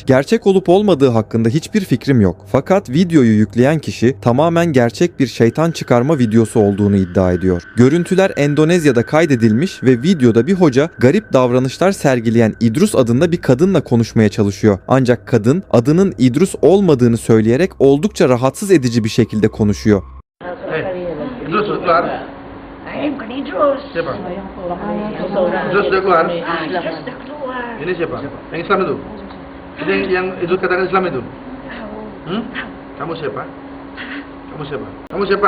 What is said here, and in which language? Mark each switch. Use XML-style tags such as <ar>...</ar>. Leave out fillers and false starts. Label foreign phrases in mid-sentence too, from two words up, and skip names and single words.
<tr>Gerçek olup olmadığı hakkında hiçbir fikrim yok. Fakat videoyu yükleyen kişi tamamen gerçek bir şeytan çıkarma videosu olduğunu iddia ediyor. Görüntüler Endonezya'da kaydedilmiş ve videoda bir hoca garip davranışlar sergileyen İdrus adında bir kadınla konuşmaya çalışıyor. Ancak kadın adının İdrus olmadığını söyleyerek oldukça rahatsız edici bir şekilde konuşuyor.</tr> <id>Idrus keluar. Bukan Idrus. Siapa? Idrus sudah keluar. Idrus dah keluar. Ini siapa? Yang Islam itu? Ini yang Idrus katakan Islam itu? Hmm? Kamu siapa? Kamu siapa? Kamu siapa?</id>